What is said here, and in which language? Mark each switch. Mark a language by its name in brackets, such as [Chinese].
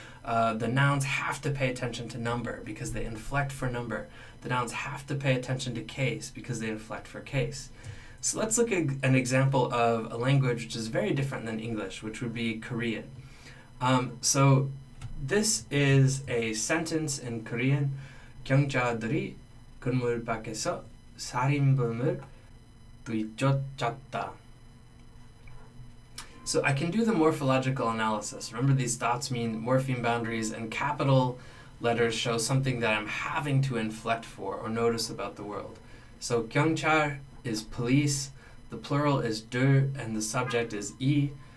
[English] The nouns have to pay attention to number because they inflect for number. The nouns have to pay attention to case because they inflect for case. So let's look at an example of a language which is very different than English, which would be Korean. So this is a sentence in Korean. [Korean] 경찰들이 건물 밖에서 살인범을 뒤쫓았다. [English] So I can do the morphological analysis. Remember, these dots mean morpheme boundaries, and capital letters show something that I'm having to inflect for or notice about the world. So 경찰 is police, the plural is 들, and the subject is 이.